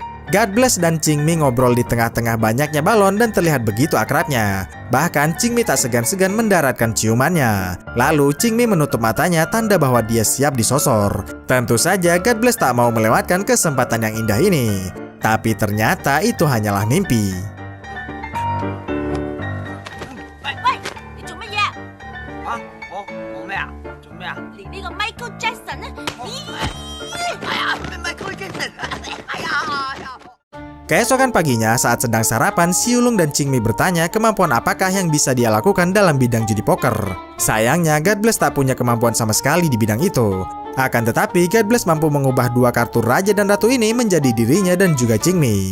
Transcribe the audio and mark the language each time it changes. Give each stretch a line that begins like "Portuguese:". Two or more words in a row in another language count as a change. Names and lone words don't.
Indonesian: God Bless dan Qingmi ngobrol di tengah-tengah banyaknya balon dan terlihat begitu akrabnya. Bahkan Qingmi tak segan-segan mendaratkan ciumannya. Lalu Qingmi menutup matanya tanda bahwa dia siap disosor. Tentu saja God Bless tak mau melewatkan kesempatan yang indah ini. Tapi ternyata itu hanyalah mimpi.
Cantonese: 你做乜嘢？我咩啊？做咩啊？連呢個 Michael Jackson 呢？
Indonesian: Keesokan paginya, saat sedang sarapan, Xiulong dan Qingmi bertanya kemampuan apakah yang bisa dia lakukan dalam bidang judi poker. Sayangnya, God Bless tak punya kemampuan sama sekali di bidang itu. Akan tetapi, God Bless mampu mengubah dua kartu Raja dan Ratu ini menjadi dirinya dan juga Qingmi.